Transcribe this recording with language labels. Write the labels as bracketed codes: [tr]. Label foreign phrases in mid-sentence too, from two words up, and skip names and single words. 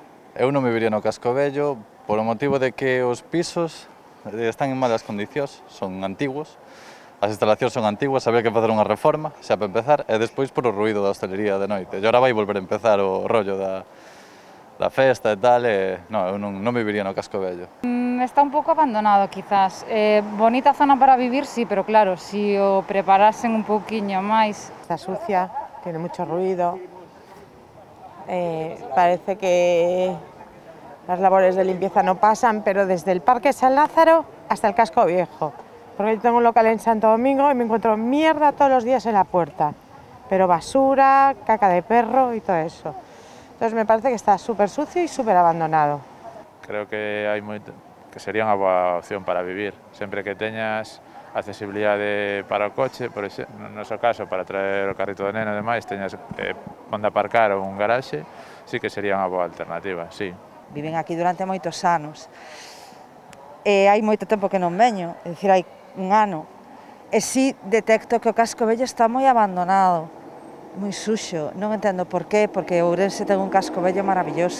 [gl] Eu non viviría no Casco Vello polo motivo de que os pisos están en malas condicións, son antigos, as instalacións son antiguas, había que facer unha reforma, xa para empezar, e despois por o ruído da hostelería de noite. E agora vai volver a empezar o rollo da festa e tal, e non, eu non viviría no Casco Vello. Está un pouco abandonado, quizás. Bonita zona para vivir, sí, pero claro, si o preparasen un pouquiño máis. [es] Está sucia, tiene mucho ruido, parece que las labores de limpieza no pasan, pero desde el Parque San Lázaro hasta el Casco Viejo. Porque yo tengo un local en Santo Domingo y me encuentro mierda todos los días en la puerta, pero basura, caca de perro y todo eso. Entonces me parece que está súper sucio y súper abandonado. [gl] Creo que sería unha boa opción para vivir, sempre que teñas accesibilidade para o coche, por exemplo, no noso caso, para traer o carrito de neno e demais, teñas onde aparcar ou un garaxe, sí que sería unha boa alternativa, sí. Viven aquí durante moitos anos, e hai moito tempo que non veño, é dicir, hai un ano, e si detecto que o Casco Vello está moi abandonado, moi suxo, non entendo por qué, porque Ourense ten un Casco Vello maravilloso.